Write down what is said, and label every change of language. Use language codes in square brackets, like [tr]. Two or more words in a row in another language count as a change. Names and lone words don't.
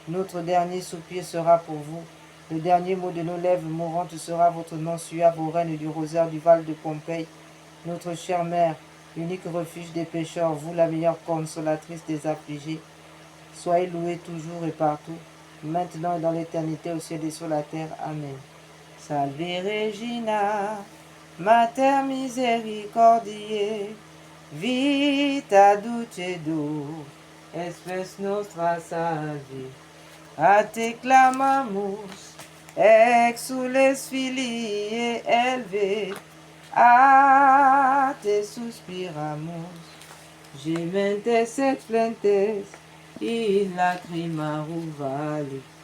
[fr] Notre dernier soupir sera pour vous. Le dernier mot de nos lèvres mourantes sera votre nom suave au règne du rosaire du Val de Pompeille. Notre chère mère, l'unique refuge des pécheurs, vous la meilleure consolatrice des affligés. Soyez loués toujours et partout, maintenant et dans l'éternité, au ciel et sur la terre. Amen. [la] Salve Regina, Mater misericordiae, vita dulcedo, espes nostra salve. A te clamamus, exules filii elve, a te suspiramus, gementes et flentes, in lacrimarum vale.